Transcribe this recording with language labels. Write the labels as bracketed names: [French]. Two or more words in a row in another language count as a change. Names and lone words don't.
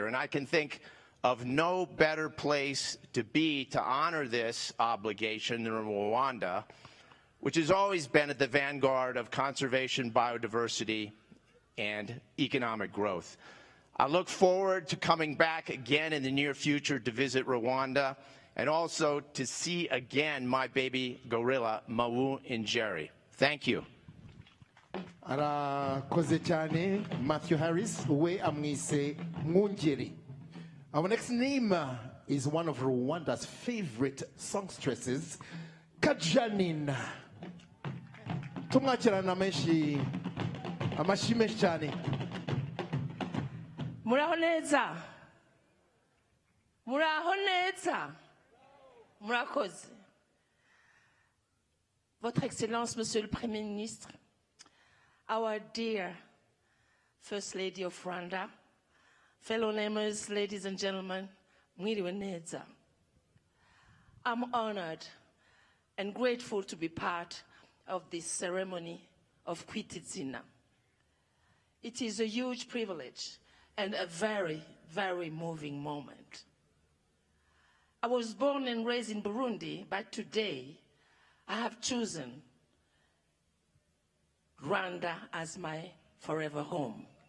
[English] And I can think of no better place to be to honor this obligation than Rwanda, which has always been at the vanguard of conservation, biodiversity, and economic growth. I look forward to coming back again in the near future to visit Rwanda and also to see again my baby gorilla, Mawu Njeri. Thank you. [Kinyarwanda] Arakoze cyane Matthew Harris, we amwise Ngunjeri. [English] Our next name is one of Rwanda's favorite songstresses, Kajanina. [Kinyarwanda] Tumwakirana menshi amashi menshi cyane. Muraho neza. Muraho neza. Murakoze. [French] Votre Excellence, Monsieur le Premier Ministre, [English] our dear First Lady of Rwanda, fellow members, ladies and gentlemen, [Kinyarwanda] mwiriwe neza. [English] I'm honored and grateful to be part of this ceremony of Kwita Izina. It is a huge privilege and a very, very moving moment. I was born and raised in Burundi, but today I have chosen Rwanda as my forever home.